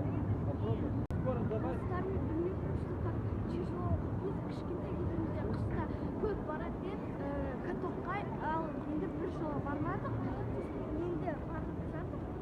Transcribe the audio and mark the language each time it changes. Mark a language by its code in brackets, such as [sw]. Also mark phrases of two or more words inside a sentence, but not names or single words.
[ru] Попробуй. Скоро давай. [kk] Достармен білмей [ru] просто так тяжело. [kk] Біз кішкентай кезімізде қыста көп барады деп катокқа ал енді бір жолы бармадық. Енді барып жатып,